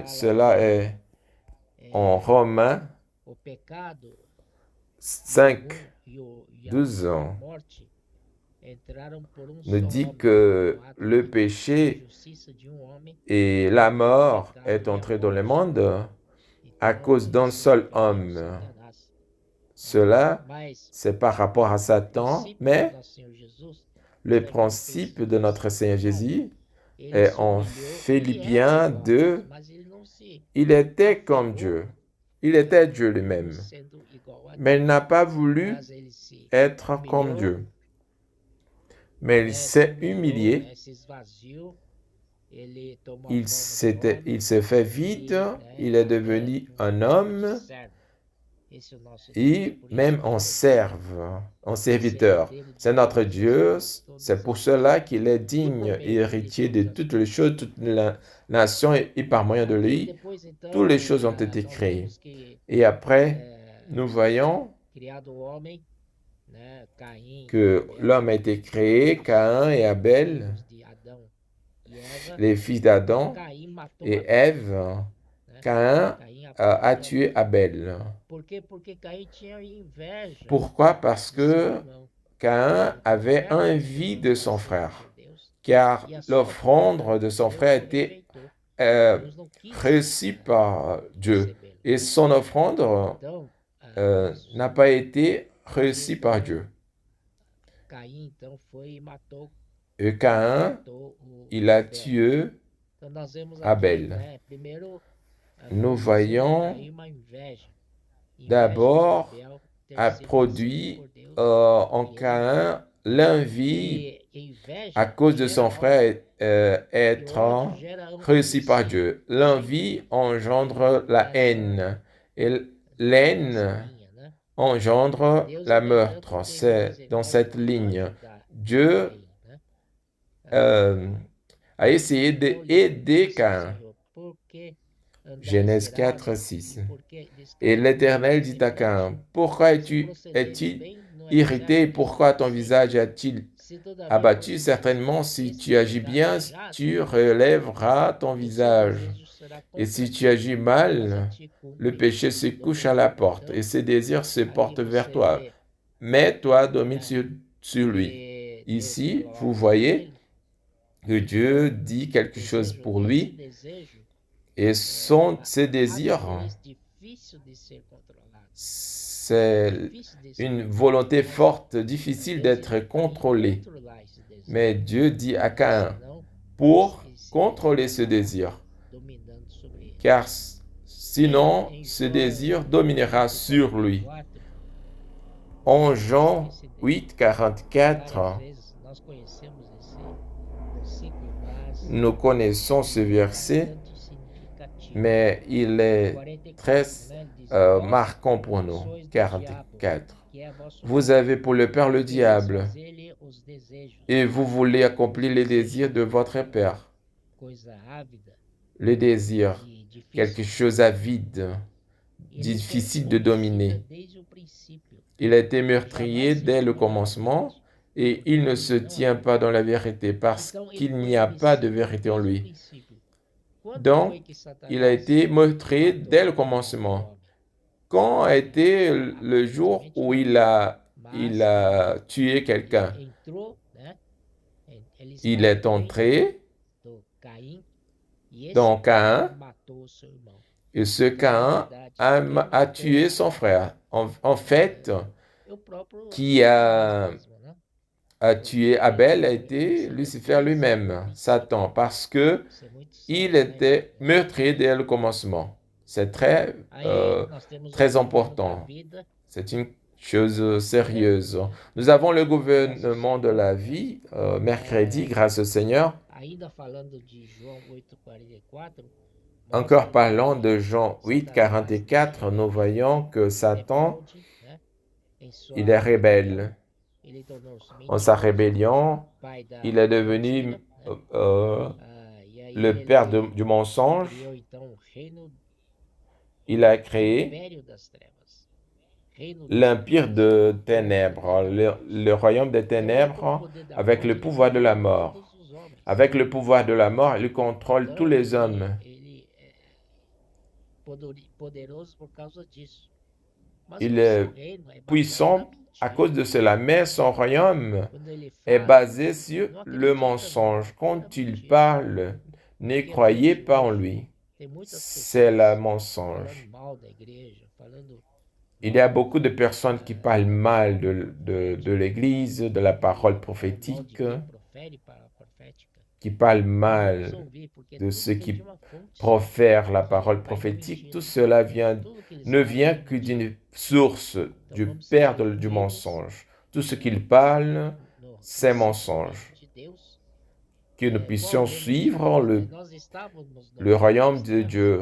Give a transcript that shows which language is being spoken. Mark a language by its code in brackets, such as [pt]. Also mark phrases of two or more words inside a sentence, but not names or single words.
[fr] Cela est en Romains 5, 12 nous dit que le péché et la mort est entré dans le monde à cause d'un seul homme. Cela, c'est par rapport à Satan, mais le principe de notre Seigneur Jésus est en Philippiens 2, il était comme Dieu, Il était Dieu lui-même, [pt] sendo igual a [fr] mais il [pt] Deus, [fr] n'a pas voulu [pt] mas ele se [fr] être comme [pt] humilhou, [fr] Dieu. Mais il [pt] né, se [fr] s'est [pt] humilhou, [fr] humilié, [pt] né, se esvaziou, ele tomou a [fr] il [pt] forma de homem [fr] s'est fait vide, [pt] e, né, [fr] il est [pt] até [fr] devenu un [pt] um [fr] homme [pt] servo. Esse é o nosso Deus. [fr] et [pt] Por isso [fr] même [pt] que [fr] en [pt] ele é digno [fr] en [pt] de ser [fr] serviteur. [pt] herdeiro de [fr] C'est notre [pt] todas as [fr] Dieu, [pt] coisas, [fr] c'est [pt] todas [fr] pour [pt] as [fr] cela [pt] nações. [fr] qu'il est [pt] E por [fr] digne et [pt] meio dele, [fr] héritier de [pt] todas as [fr] toutes les [pt] coisas [fr] choses, [pt] foram [fr] toute [pt] criadas. [fr] la nation et par moyen de [pt] Aqui [fr] lui, [pt] depois, então, [fr] toutes les choses ont été [pt] nós [fr] créées. [pt] vemos que [fr] Et après, nous voyons [pt] criado o homem, né, Caim e [fr] que [pt] Abel, [fr] l'homme a été créé, Caïn et Abel, [pt] filhos de Adão e Eva, [fr] les fils [pt] e [fr] d'Adam [pt] Caim matou [fr] et [pt] Abel, [fr] Ève. [pt] né? [fr] Caïn [pt] Caim [fr] a [pt] matou [fr] tué [pt] Abel. [fr] Abel. [pt] Por quê? Porque Caim tinha inveja [fr] Pourquoi? Parce [pt] de seu [fr] que [pt] irmão. [fr] Caïn [pt] A [fr] avait [pt] oferta do [fr] envie [pt] irmão [fr] de [pt] era [fr] son [pt] aceita [fr] frère, [pt] por Deus [fr] car [pt] e a sua [fr] l'offrande [pt] oferta [fr] de son [pt] Deus [fr] frère [pt] não [fr] était [pt] rejeitou. euh, Deus não quis [fr] reçue par Dieu. [pt] recebê-lo. [fr] Et son offrande [pt] Então, [fr] n'a pas été reçue par [pt] então, [fr] Dieu. [pt] Caim então foi e matou [fr] Et Caïn, il a [pt] Abel. [fr] tué [pt] Então nós vemos aqui, [fr] Abel. [pt] né, primeiro [fr] Nous [pt] produziu em [fr] voyons [pt] Caim uma inveja. Inveja de [fr] d'abord [pt] Abel ter [fr] a [pt] sido aceito [fr] produit [pt] por Deus. [fr] en [pt] E ele, [fr] Caïn l'envie [pt] e inveja [fr] à cause de [pt] gera [fr] son frère [pt] ódio. E o [fr] être [pt] ódio gera [fr] reçu par [pt] aborrecimento. [fr] Dieu. L'envie engendre la haine et l'aine [pt] Linha, né? [fr] engendre [pt] Deus [fr] la [pt] ele tanto [fr] meurtre. [pt] teve [fr] C'est dans [pt] misericórdia [fr] cette [pt] de [fr] ligne. [pt] ajudar [fr] Dieu [pt] Caim, né? [fr] a essayé [pt] Então lhe [fr] d'aider [pt] disse o [fr] Caïn. [pt] Senhor, por que andais [fr] Genèse [pt] irados [fr] 4, [pt] e [fr] 6. [pt] por que [fr] Et l'Éternel dit à [pt] descaminhados [fr] Caïn, pourquoi [pt] se procederes [fr] es-tu [pt] bem, não é [fr] irrité? [pt] certo que [fr] Pourquoi ton [pt] aborreceis? [fr] visage a-t-il [pt] Se todavia [fr] abattu? [pt] procederes [fr] Certainement, [pt] bem, [fr] si [pt] esse [fr] tu agis [pt] será [fr] bien, [pt] desejado [fr] tu relèveras ton [pt] e o seu [fr] visage. [pt] desejo será [fr] Et si [pt] contra [fr] tu [pt] ti, [fr] agis [pt] mas a [fr] mal, [pt] ti [fr] le [pt] cumprirá. [fr] péché se couche à la porte et [pt] Então, [fr] ses désirs se [pt] aqui [fr] portent vers [pt] você [fr] toi. [pt] vê, [fr] Mais toi, domine [pt] né, [fr] sur lui. [pt] que Deus [fr] Ici, [pt] coloca [fr] vous [pt] para [fr] voyez [pt] ele [fr] que Dieu dit quelque chose [pt] desejo, [fr] pour [pt] esse [fr] lui [pt] desejo [fr] et ses désirs, [pt] difícil de ser controlado, [fr] c'est [pt] difícil de ser [fr] une [pt] controlado. [fr] volonté [pt] Mas [fr] forte, difficile [pt] Deus [fr] d'être [pt] ele vai [fr] contrôlée. [pt] controlar esse desejo, [fr] Mais Dieu dit à [pt] porque [fr] Caïn, [pt] senão [fr] pour [pt] esse [fr] contrôler [pt] desejo [fr] ce [pt] acabará [fr] désir, [pt] dominando sobre ele. [fr] car sinon [pt] Em [fr] ce [pt] João [fr] désir dominera sur lui. [pt] 8:44, [fr] En [pt] nós [fr] Jean [pt] temos esse desejo. [fr] 8, [pt] Várias [fr] 44, [pt] vezes nós conhecemos esse versículo, mas [fr] nous connaissons ce [pt] ele é [fr] verset, [pt] bastante significativo. [fr] mais il est [pt] 44, [fr] très [pt] né, ele diz, vós [fr] marquant pour nous. [pt] sois do 44. diabo, que é vosso [fr] Vous [pt] pai, [fr] avez pour le Père le [pt] e quereis [fr] diable, [pt] fazer-lhe os desejos, [fr] et vous voulez accomplir les désirs de votre Père. [pt] coisa ávida [fr] Le désir, [pt] e difícil. [fr] quelque chose avide, [pt] Ele foi [fr] difficile de [pt] homicida [fr] dominer. [pt] desde o princípio. [fr] Il a été [pt] Jamais [fr] meurtrier [pt] se [fr] dès le [pt] firmou na [fr] commencement [pt] verdade, [fr] et [pt] porque [fr] il ne [pt] nele [fr] se [pt] não há [fr] tient pas [pt] verdade. [fr] dans la vérité parce [pt] Então ele [fr] qu'il [pt] foi [fr] n'y a pas de [pt] homicida [fr] vérité en [pt] desde o [fr] lui. [pt] princípio. Quando [fr] Donc, [pt] foi que Satanás [fr] il a été meurtrier [pt] matou [fr] dès le [pt] o [fr] commencement. [pt] homem? [fr] Quand a été le jour [pt] Aparentemente [fr] où [pt] não. [fr] il [pt] Mas [fr] a tué quelqu'un? [pt] ele entrou, né? Ele [fr] Il [pt] estava [fr] est entré [pt] do Caim e esse [fr] dans Caïn [pt] matou o seu irmão. [fr] et ce [pt] Então, na [fr] Caïn [pt] verdade, quem [fr] a [pt] matou [fr] tué son frère. En fait, [pt] é o próprio [fr] qui [pt] Satanás mesmo, né? [fr] a tué [pt] Porque [fr] Abel a [pt] o [fr] été [pt] homicida [fr] Lucifer [pt] desde o [fr] lui-même, [pt] princípio. [fr] Satan, parce que [pt] Isso é muito [fr] il [pt] sério, né, [fr] était [pt] irmão? [fr] meurtrier dès le commencement. C'est très, [pt] Aí nós temos o [fr] très [pt] governo da [fr] important. [pt] vida, [fr] C'est une chose sérieuse. Nous avons le gouvernement de la vie, mercredi, grâce au Seigneur. [pt] ainda falando de João 8:44. [fr] Encore [pt] mostra [fr] parlant [pt] que [fr] de Jean 8, [pt] Satanás, [fr] 44, nous voyons que Satan, [pt] rebelde, né? Em sua [fr] il est [pt] rebelião, [fr] rebelle. [pt] ele tornou-se [fr] En sa [pt] mentiroso, [fr] rébellion, [pt] pai da [fr] il est [pt] mentira, [fr] devenu [pt] né? E aí [fr] le père [pt] ele [fr] du mensonge. [pt] criou então o reino, [fr] Il a [pt] o [fr] créé [pt] império das trevas, reino das [fr] l'empire [pt] trevas, [fr] de ténèbres, le royaume des [pt] então ele, com o [fr] ténèbres, [pt] poder da [fr] avec [pt] morte, [fr] le [pt] ele [fr] pouvoir de la [pt] controla [fr] mort. [pt] todos os homens. [fr] Avec le pouvoir de la mort, il contrôle tous [pt] Então [fr] les hommes. [pt] ele é poderoso por causa disso. Mas [fr] Il [pt] o [fr] est [pt] seu reino é baseado na [fr] puissant à cause [pt] mentira. [fr] de cela, mais son royaume [pt] Quando ele [fr] est [pt] fala, [fr] basé sur [pt] não [fr] le [pt] acredita [fr] mensonge. [pt] na [fr] Quand il [pt] mentira. [fr] parle, ne [pt] Porque [fr] croyez [pt] hoje, [fr] pas en lui. [pt] tem muitas [fr] C'est le [pt] pessoas [fr] mensonge. [pt] falando mal da igreja, falando [fr] Il y a [pt] mal [fr] beaucoup de personnes qui parlent mal de l'Église, de la parole [pt] mal de [fr] prophétique. [pt] quem profere para a profética. [fr] qui parlent mal de ceux qui profèrent la parole prophétique, tout cela ne vient que d'une source, du père du mensonge. Tout ce qu'ils parlent, c'est mensonge. Que nous puissions suivre le royaume de Dieu.